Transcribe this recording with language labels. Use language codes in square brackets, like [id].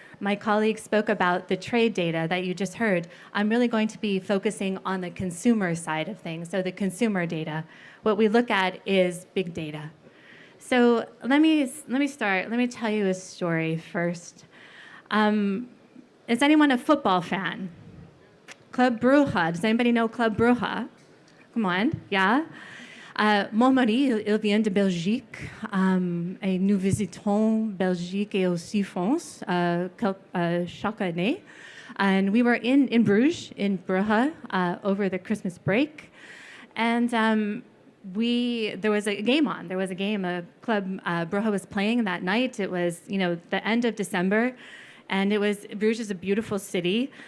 [en] My colleague spoke about the trade data that you just heard. I'm really going to be focusing on the consumer side of things, so the consumer data. What we look at is big data. So let me start. Let me tell you a story first. Is anyone a football fan? Club Brugge. Does anybody know Club Brugge? Come on, yeah. [fr] Mon mari, il vient de Belgique, et nous visitons Belgique et aussi France chaque année. [en] And we were in Bruges, in Brugge, over the Christmas break. And there was a game on. There was a game, Club Brugge was playing that night. It was, the end of December. And Bruges is a beautiful city.